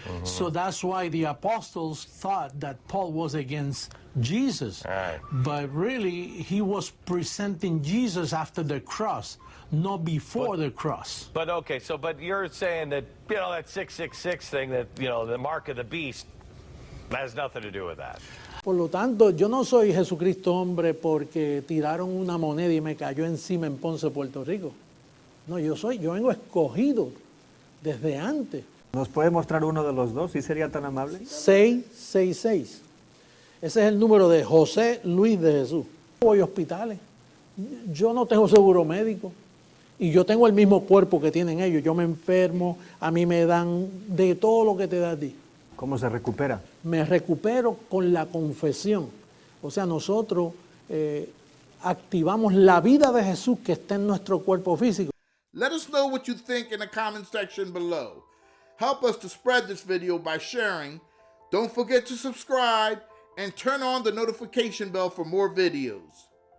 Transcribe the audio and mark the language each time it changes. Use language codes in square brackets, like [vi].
[en] So that's why the apostles thought that Paul was against Jesus. Right. But really, he was presenting Jesus after the cross, not before the cross. But okay, but you're saying that, that 666 thing, that, the mark of the beast, has nothing to do with that. [es] Por lo tanto, yo no soy Jesucristo hombre porque tiraron una moneda y me cayó encima en Ponce, Puerto Rico. No, yo vengo escogido desde antes. ¿Nos puede mostrar uno de los dos, si sería tan amable? 666. Ese es el número de José Luis de Jesús. Voy a hospitales. Yo no tengo seguro médico. Y yo tengo el mismo cuerpo que tienen ellos. Yo me enfermo, a mí me dan de todo lo que te da a ti. ¿Cómo se recupera? Me recupero con la confesión. O sea, nosotros activamos la vida de Jesús que está en nuestro cuerpo físico. [en] Let us know what you think in the comment section below. Help us to spread this video by sharing. Don't forget to subscribe and turn on the notification bell for more videos.